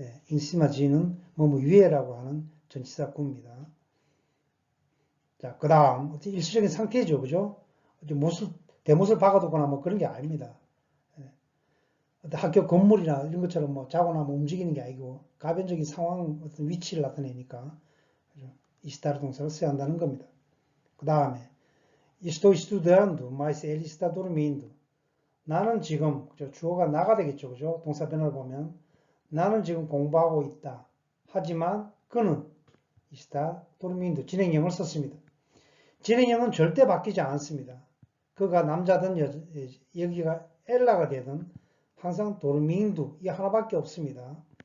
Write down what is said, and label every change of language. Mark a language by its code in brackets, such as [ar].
[ko] em cima de는 뭐뭐 위에라고 하는 전치사 구입니다. 자, 그 다음 일시적인 상태죠. 그죠? 대못을 박아두거나 뭐 그런 게 아닙니다. 예. 학교 건물이나 이런 것처럼 뭐 자거나 뭐 움직이는 게 아니고 가변적인 상황, 어떤 위치를 나타내니까 이스타르 동사를 써야 한다는 겁니다. 그 다음에 [pt] Estou estudando, mas ele está dormindo. [ko] 나는 지금, 주어가 나가 되겠죠. 그죠? 동사 변화를 보면 나는 지금 공부하고 있다. 하지만 그는 [pt] está dormindo. [ko] 진행형을 썼습니다. 진행형은 절대 바뀌지 않습니다. 그가 남자든 여기가 엘라가 되든 항상 dormindo 이 하나밖에 없습니다.